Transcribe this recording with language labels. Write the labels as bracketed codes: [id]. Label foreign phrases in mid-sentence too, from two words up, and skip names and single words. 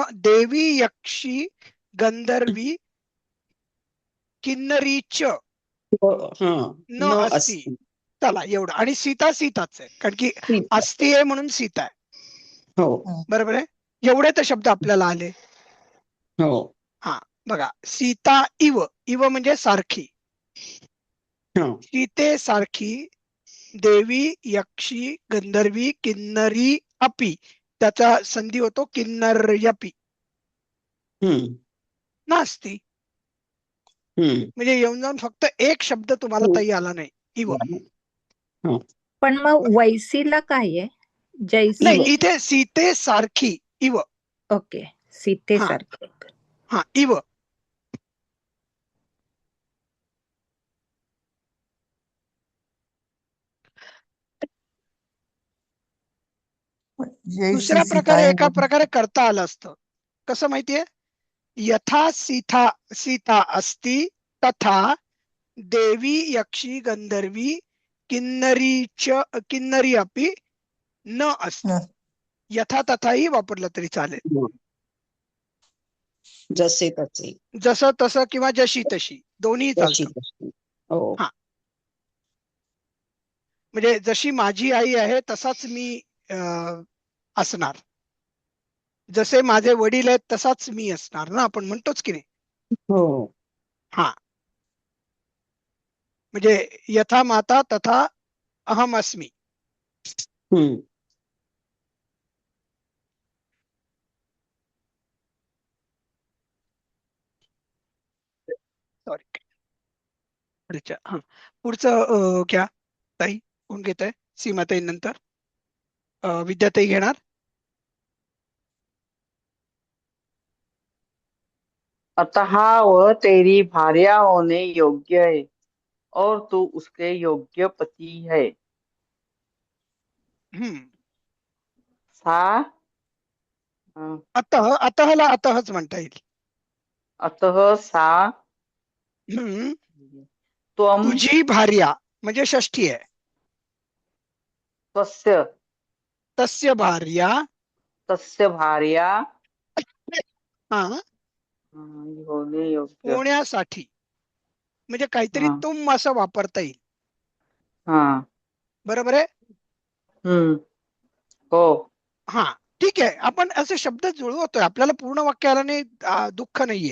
[mr] मग देवी, यक्षी, गंधर्वी, किन्नरीच हा. [sa] न न असती. असती. [mr] चला एवढं. आणि सीता सीताच आहे, कारण की सीता. असती आहे म्हणून सीता आहे. हो बरोबर आहे. एवढे तर शब्द आपल्याला आले. हो. हा, बघा, सीता इव. इव म्हणजे सारखी. हा. सीते सारखी [sa] देवी, यक्षी, गंधर्वी, किन्नरी अपि. [mr] त्याचा संधी होतो किन्नर्यपि. हम्म. [sa] नास्ती. हम्म. [mr] म्हणजे येऊन जाऊन फक्त एक शब्द तुम्हाला ताई आला नाही, इव. हं. पण मग वैसीला काय आहे? जैसी. नाही, इथे सीते सारखी इव. ओके, सीतेसारखे. हा, इव. दुसऱ्या प्रकारे एका प्रकारे करता आलं असतं. कसं माहितीये? [sa] यथा सीता सीता अस्ति तथा देवी यक्षी गंधर्वी किन्नरी अपि न अस्ति. [mr] यथा तथाही वापरलं तरी चालेल. जसे तसे. जसं तसं किंवा जशी तशी दोन्ही तशी चालतं. तशी. हो. हा, म्हणजे जशी माझी आई आहे तसाच मी असणार. जसे माझे वडील आहेत तसाच मी असणार ना, आपण म्हणतोच की नाही. हो. हा, म्हणजे [sa] यथा माता तथा अहम अस्मी. हम्म. [en] सॉरी. [mr] हा, पुढचं घ्या ताई. कोण घेत आहे? सीमाताई नंतर विद्याताई घेणार. [hi] अतः वह तेरी भार्या होने योग्य है और तू उसके योग्य पति है. हम्म. [sa] सा अं, [mr] अतःला अतःच म्हणता येईल. [sa] अतः सा हम्म. त्वम [mr] तुझी भार्या म्हणजे षष्ठी आहे. [sa] तस्य तस्य भार्या. तस्य भार्या [mr] हा, [hi] होने योग्य. [mr] होण्यासाठी म्हणजे काहीतरी हा. तुम असं वापरता येईल. हा. बरोबर आहे. हम्म. हो. हा, ठीक आहे. आपण असे शब्द जुळवतोय, आपल्याला पूर्ण वाक्याला नाही दुःख नाहीये.